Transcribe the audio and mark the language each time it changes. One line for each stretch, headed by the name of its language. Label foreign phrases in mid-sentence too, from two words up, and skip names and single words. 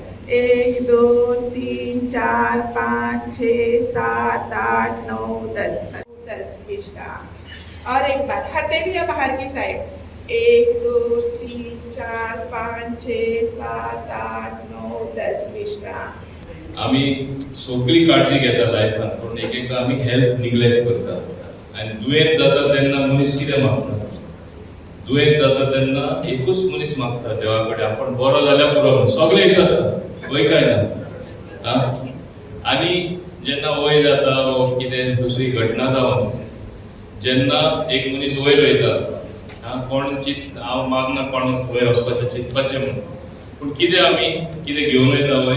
Hindi: 1, 2, 3, 4, 5, 6, 7, 8, 9, 10. 10. विश्राम. और एक बार हथेलियां बाहर की साइड. 1, 2, 3, 4, 5, 6, 7, 8, 9, 10. विश्राम.
Konkani: आम्ही सगळी काळजी घेता लायफान, पण एक एकदा आम्ही
English: health neglect
Konkani: करता. आणि दुयेंत जाता तेन्ना मनीस कितें मागता? दुयेंत जाता तेन्ना एकूच मनीस मागता देवा कडेन, आपण बरो जाल्यार पुरो म्हणून. सगळे विचारता वय काय ना. आनी जेन्ना वय जाता वा कितें दुसरी घटना जावन जेन्ना एक मनीस वयर वयता, कोण हांव मागना कोण वयर वचपाचें चिंतपाचें म्हणून, पूण कितें आमी कितें घेवन वयता वयर?